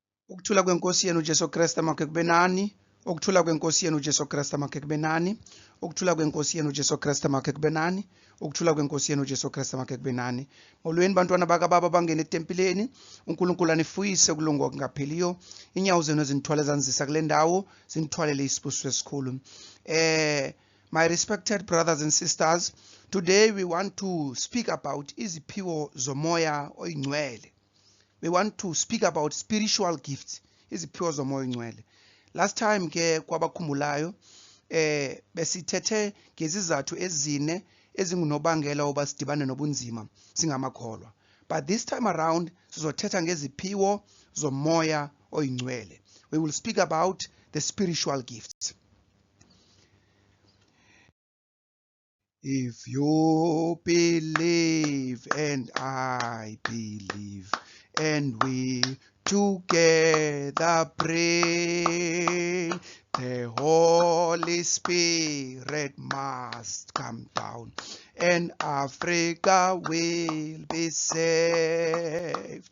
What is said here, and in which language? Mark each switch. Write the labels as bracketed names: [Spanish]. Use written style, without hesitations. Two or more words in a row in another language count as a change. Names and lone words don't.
[Xhosa] Ukuthula kwenkosi yenu uJesu Kristu makhe kube nani. Ukuthula kwenkosi yenu uJesu Kristu makhe kube nani. Ukuthula kwenkosi yenu uJesu Kristu makhe kube nani. Ukuthula kwenkosi yenu uJesu Kristu makhe kube nani. Molweni bantwana bakaBaba bangena etempileni. uNkulunkulu anifuyise kulungu okungapheliyo. Inyawo zenu zinithwale zanzisa kule ndawo, zinithwalele isibusiso esikhulu. [English] My respected brothers and sisters, today we want to speak about [Xhosa] iziphiwo zomoya oyingcwele. [English] We want to speak about spiritual gifts, [Xhosa] iziphiwo zomoya oyingcwele. [English] Last time [Xhosa] ke kwabakhumbulayo besithethe ngezizathu ezine ezingunobangela oba sidibane nobunzima singamakholwa. [English] But this time around [Xhosa] sizothetha ngeziphiwo zomoya oyingcwele. [English] We will speak about the spiritual gifts. If you believe and I believe, and we together pray, the Holy Spirit must come down, and Africa will be saved.